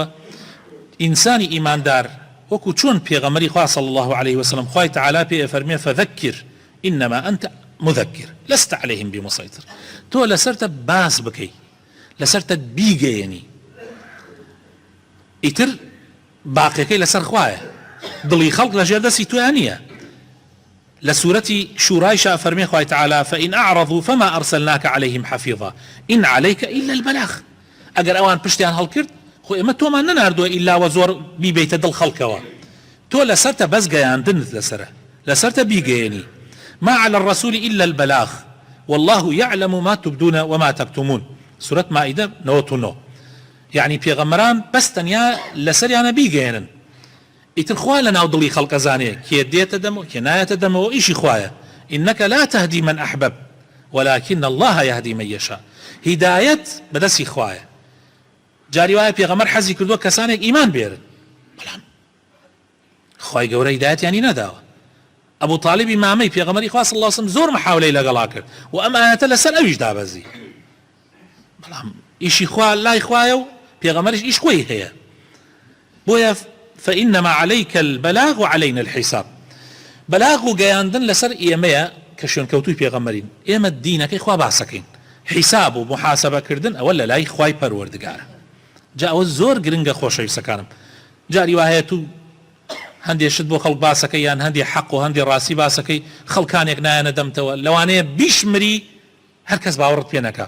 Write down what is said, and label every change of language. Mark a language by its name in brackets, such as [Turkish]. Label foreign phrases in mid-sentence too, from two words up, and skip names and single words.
[Central Kurdish] ئینسانی ئیماندار وەکو چۆن پێغەمبەری خوا [Arabic] صلی الله عليه وسلم [Central Kurdish] خوای تعالی پێ ئەفەرمێ [Arabic] فذەکر ئینەما ئەنتە مذەکر لەست عەلەیهم بمسەیطر، [Central Kurdish] تۆ لەسەرتە باس بکەی، لەسەرتە بیگەیەنی، ئیتر باقیەکەی لەسەر خوایە، دڵی خەڵک لەژێر دەستی تۆیان نییە. لە سوورەتی شورایشا فەرمێ خوای تعالی [Arabic] فإن أعرضوا فما أرسلناك عليهم حفيظا إن عليك إلا البلاغ. [Central Kurdish] ئەگەر ئەوان پشتیان هەڵکرد خۆ ئێمە تۆمان نەناردووە ئیلا وە زۆر بیبیتە دڵ خەڵکەوە، تۆ لەسەرتە بەس گەیاندنت لەسەرتە بیگەیەنی. [Arabic] ما على الرسول إلا البلاغ والله يعلم ما تبدون وما تكتمون. سورة مائدة 99. [Central Kurdish] يعني پێغەمبەران بەس تەنیا لەسەریانە بیگەێنن، ئیتر خوا لە ناو دڵی خەڵک ئەزانێ کێ دێتە دەمەوە کێ نایەتە دەمەوە، ئیشی خوایە. [Arabic] إنك لا تهدي من أحبب ولكن الله يهدي من يشاء. [Central Kurdish] هدايت بەدەستی خوایە. جاری وایە پێغەمبەر حەزی کردووە کەسانێک ئیمان بێرن، بەڵام خوای گەورە هیدایەتیانی نەداوە. ئەبوو طالبی مامەی پێغەمبەری خوا [Arabic] صلی الله علیه وسلم [Central Kurdish] زۆر محاولەی لەگەڵا کرد و ئەم ئاەتە لەسەر ئەویش دابەزی، بەڵام ئیشی خوا لای خوایە و پێغەمبەریش ئیش خۆی هەیە. [Arabic] بۆیە فإنما عليك البلاغ وعلينا الحساب. [Central Kurdish] بەلاغ و گەیاندن لەسەر ئێمەیە کە شوێنکەوتووی پێغەمبەرین، ئێمە دینەکەی خوا باسەکەین، حیساب و محاسبەکردن ئەوە لە لای خوای پەروەردگارە. جا ئەوە زۆر گرنگە خۆشەویستەکانم. جاری وایە تو هەندێشت بۆ خەڵک باسەکەی یان هەندێ حەق و هەندێ ڕاستی باسەکەی، خەڵکانێک نایەنە دەمتەوە لەوانەیە بیشمری هەر کەس باوەڕت پێ نەکا.